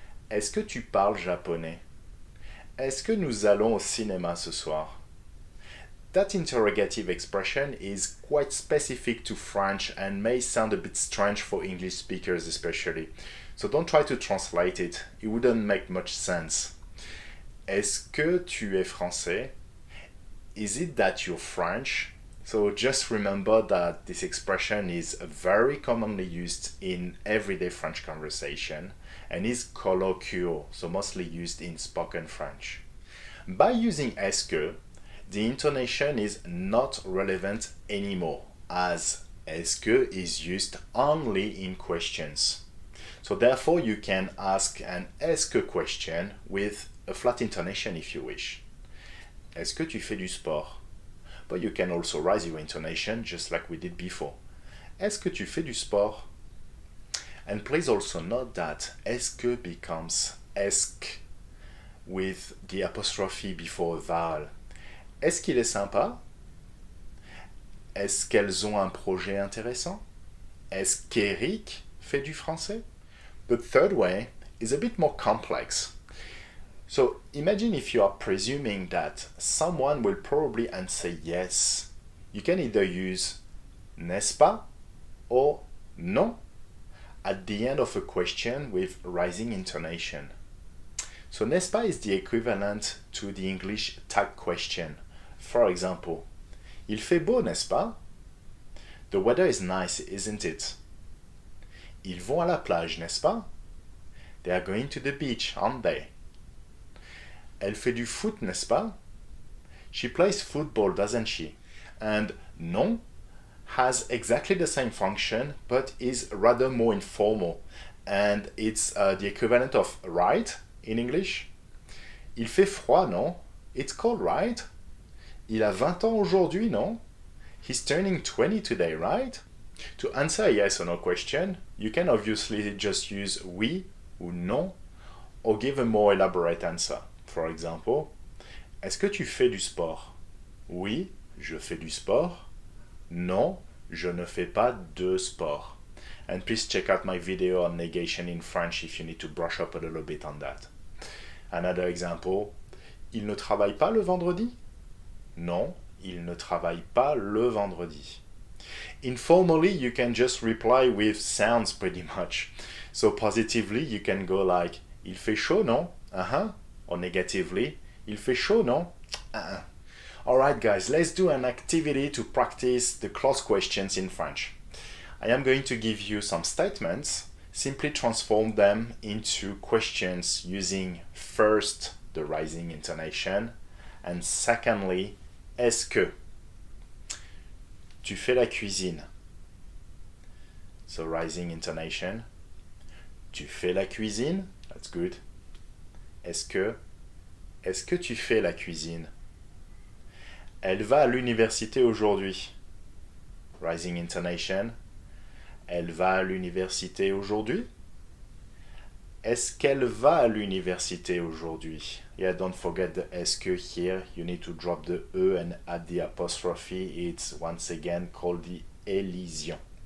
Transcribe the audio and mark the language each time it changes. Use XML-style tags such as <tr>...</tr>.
<fr>Est-ce que tu parles japonais? Est-ce que nous allons au cinéma ce soir?</fr> <en>That interrogative expression is quite specific to French and may sound a bit strange for English speakers especially. So don't try to translate it, it wouldn't make much sense.</en> <fr>Est-ce que tu es français?</fr> <en>Is it that you're French? So just remember that this expression is very commonly used in everyday French conversation and is colloquial, so mostly used in spoken French. By using est-ce que, the intonation is not relevant anymore, as est-ce que is used only in questions. So therefore you can ask an est-ce que question with a flat intonation if you wish.</en> <fr>Est-ce que tu fais du sport?</fr> <en>But you can also raise your intonation just like we did before.</en> <fr>Est-ce que tu fais du sport?</fr> <en>And please also note that est-ce que becomes est-ce with the apostrophe before a vowel.</en> <fr>Est-ce qu'il est sympa? Est-ce qu'elles ont un projet intéressant? Est-ce qu'Eric fait du français?</fr> <en>The third way is a bit more complex. So imagine if you are presuming that someone will probably answer yes. You can either use n'est-ce pas or non at the end of a question with rising intonation. So n'est-ce pas is the equivalent to the English tag question. For example,</en> <fr>il fait beau, n'est-ce pas?</fr> <en>The weather is nice, isn't it?</en> <fr>Ils vont à la plage, n'est-ce pas?</fr> <en>They are going to the beach, aren't they?</en> <fr>Elle fait du foot, n'est-ce pas?</fr> <en>She plays football, doesn't she? And non has exactly the same function, but is rather more informal. And it's the equivalent of right in English.</en> <fr>Il fait froid, non?</fr> <en>It's cold, right?</en> <fr>Il a 20 ans aujourd'hui, non?</fr> <en>He's turning 20 today, right? To answer a yes or no question, you can obviously just use</en> <fr>oui ou non,</fr> <en>or give a more elaborate answer. For example,</en> <fr>est-ce que tu fais du sport? Oui, je fais du sport. Non, je ne fais pas de sport.</fr> <en>And please check out my video on negation in French if you need to brush up a little bit on that. Another example,</en> <fr>il ne travaille pas le vendredi? Non, il ne travaille pas le vendredi.</fr> <en>Informally, you can just reply with sounds pretty much. So positively, you can go like,</en> <fr>il fait chaud, non?</fr> <en>Uh-huh. Or negatively,</en> <fr>il fait chaud, non? Uh-uh.</fr> <en>Alright guys, let's do an activity to practice the closed questions in French. I am going to give you some statements simply transform them into questions using first the rising intonation and secondly,</en> <fr>est-ce que? Tu fais la cuisine.</fr> <en>So rising intonation.</en> <fr>Tu fais la cuisine?</fr> <en>That's good.</en> <fr>Est-ce que tu fais la cuisine? Elle va à l'université aujourd'hui.</fr> <en>Rising intonation.</en> <fr>Elle va à l'université aujourd'hui? Est-ce qu'elle va à l'université aujourd'hui?</fr> <en>Yeah, don't forget the est-ce que here. You need to drop the E and add the apostrophe. It's once again called the elision.</en>